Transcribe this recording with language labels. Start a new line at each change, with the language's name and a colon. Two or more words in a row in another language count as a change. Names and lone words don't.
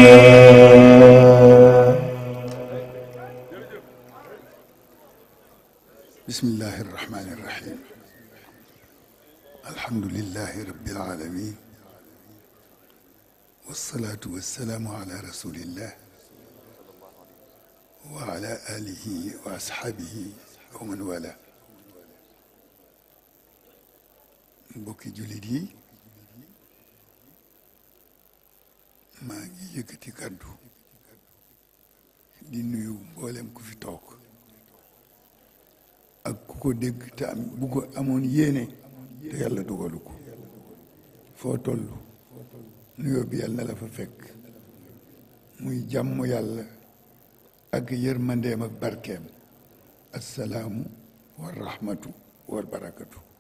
Arabic: بسم الله الرحمن الرحيم الحمد لله رب العالمين والصلاة والسلام على رسول الله وعلى آله وأصحابه ومن والاه
Wolof: mbokki jullit yi maa ngi yëkkati kàddu di nuyu mboolem ku fi toog ak ku ko dégg te am bu ko amoon yéene te yàlla dugalu ko foo toll nuyoo bi yàlla na la fa fekk muy jàmm yàlla ak yërmandeem ak barkeem
Arabic: السلام ورحمته وبركاته